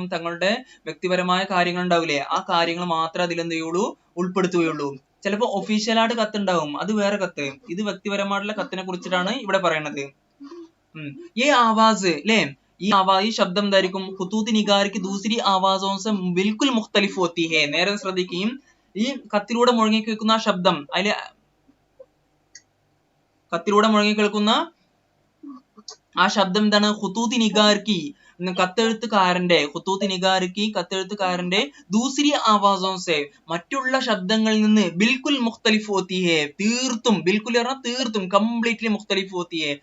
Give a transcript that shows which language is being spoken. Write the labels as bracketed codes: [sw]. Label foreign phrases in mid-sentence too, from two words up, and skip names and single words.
[ml] തങ്ങളുടെ വ്യക്തിപരമായ കാര്യങ്ങൾ ഉണ്ടാവില്ലേ? ആ കാര്യങ്ങൾ മാത്രമേ അതിലെന്ത് ചെയ്യുള്ളൂ? ഉൾപ്പെടുത്തുകയുള്ളൂ. ചിലപ്പോ ഒഫീഷ്യലായിട്ട് കത്തുണ്ടാവും, അത് വേറെ കത്ത്. ഇത് വ്യക്തിപരമായിട്ടുള്ള കത്തിനെ കുറിച്ചിട്ടാണ് ഇവിടെ പറയണത്. ഈ ആവാസ്, അല്ലേ? ഈ ശബ്ദം എന്തായിരിക്കും? [ur] خطوط نگاری کی دوسری آوازوں سے بالکل مختلف ہوتی ہے. [ml] നേരെ ശ്രദ്ധിക്കുകയും, ഈ കത്തിലൂടെ മുഴങ്ങി കേൾക്കുന്ന ആ ശബ്ദം, അതില് കത്തിലൂടെ മുഴങ്ങി കേൾക്കുന്ന ആ ശബ്ദം എന്താണ്? [ur] خطوط نگاری کی, [ml] കത്തെഴുത്തുകാരന്റെ [ur] دوسری آوازوں سے, [ml] മറ്റുള്ള ശബ്ദങ്ങളിൽ നിന്ന് [ur] بالکل مختلف ہوتی ہے, [ml] തീർത്തും, ബിൽക്കുൽ പറഞ്ഞാൽ തീർത്തും, കംപ്ലീറ്റ്ലി [ur] مختلف ہوتی ہے.